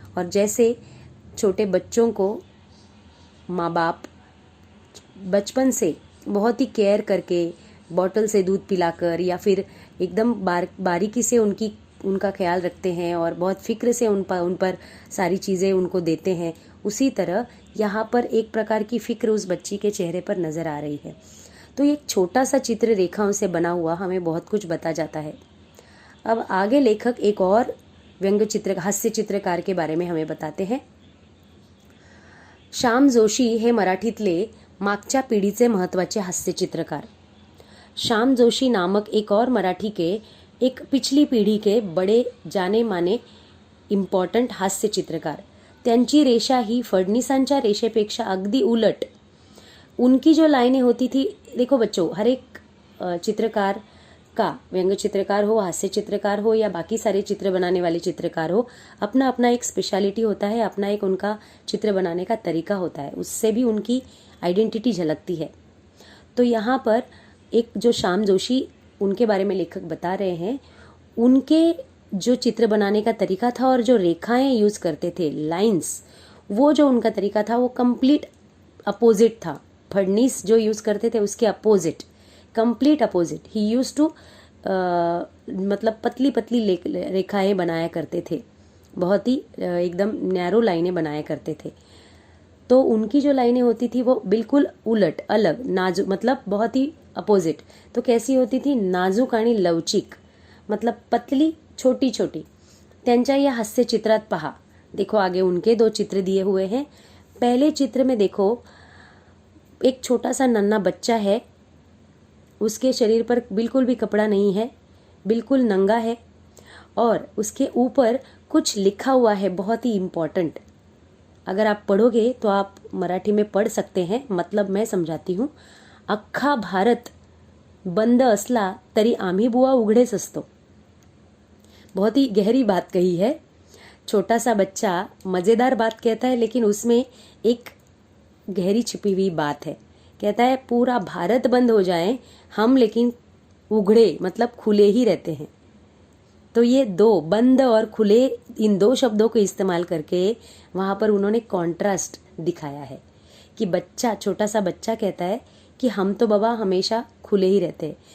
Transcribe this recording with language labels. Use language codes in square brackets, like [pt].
[hi] और जैसे छोटे बच्चों को माँ बाप बचपन से बहुत ही केयर करके बॉटल से दूध पिलाकर या फिर एकदम बारीकी से उनका ख्याल रखते हैं और बहुत फिक्र से उन पर सारी चीज़ें उनको देते हैं, उसी तरह यहाँ पर एक प्रकार की फिक्र उस बच्ची के चेहरे पर नज़र आ रही है। तो एक छोटा सा चित्र रेखाओं से बना हुआ हमें बहुत कुछ बता जाता है। अब आगे लेखक एक और हास्य चित्रकार के बारे में हमें बताते हैं। [mr] श्याम जोशी हे मराठीतले मागच्या पिढीचे महत्त्वाचे हास्य चित्रकार। [hi] श्याम जोशी नामक एक और मराठी के एक पिछली पीढ़ी के बड़े जाने माने इम्पॉर्टंट हास्य चित्रकार। [mr] त्यांची रेषा ही फडणीसांच्या रेषेपेक्षा अगदी उलट। [hi] उनकी जो लाइनें होती थी, देखो बच्चों, हर एक चित्रकार का, व्यंग्य चित्रकार हो, हास्य चित्रकार हो या बाकी सारे चित्र बनाने वाले चित्रकार हो, अपना अपना एक स्पेशलिटी होता है, अपना एक उनका चित्र बनाने का तरीका होता है, उससे भी उनकी आइडेंटिटी झलकती है। तो यहाँ पर एक जो श्याम जोशी, उनके बारे में लेखक बता रहे हैं, उनके जो चित्र बनाने का तरीका था और जो रेखाएं यूज करते थे, लाइंस, वो जो उनका तरीका था वो कंप्लीट अपोजिट था। फडनीस जो यूज करते थे उसके opposite, complete opposite. [en] he use to [hi] मतलब पतली पतली रेखाएं बनाया करते थे, बहुत ही एकदम नैरो लाइनें बनाया करते थे। तो उनकी जो लाइनें होती थी वो बिल्कुल उलट, अलग, नाजुक, मतलब बहुत ही अपोजिट। तो कैसी होती थी? [mr] नाजूक आणि लवचिक, [hi] मतलब पतली, छोटी छोटी। [mr] त्यांच्या या हास्य चित्रात पहा, [hi] देखो आगे उनके 2 चित्र दिए हुए हैं। पहले चित्र में देखो एक छोटा सा नन्हा बच्चा है, उसके शरीर पर बिल्कुल भी कपड़ा नहीं है, बिल्कुल नंगा है और उसके ऊपर कुछ लिखा हुआ है, बहुत ही इम्पॉर्टेंट। अगर आप पढ़ोगे तो आप मराठी में पढ़ सकते हैं, मतलब मैं समझाती हूँ। [mr] अख्खा भारत बंद असला तरी आम्ही बुवा उघडेच असतो। [hi] बहुत ही गहरी बात कही है। छोटा सा बच्चा मजेदार बात कहता है, लेकिन उसमें एक गहरी छिपी हुई बात है। कहता है पूरा भारत बंद हो जाए हम, लेकिन उघड़े मतलब खुले ही रहते हैं। तो ये 2, बंद और खुले, इन 2 शब्दों को इस्तेमाल करके वहां पर उन्होंने कॉन्ट्रास्ट दिखाया है कि बच्चा, छोटा सा बच्चा कहता है कि हम तो बाबा हमेशा खुले ही रहते हैं।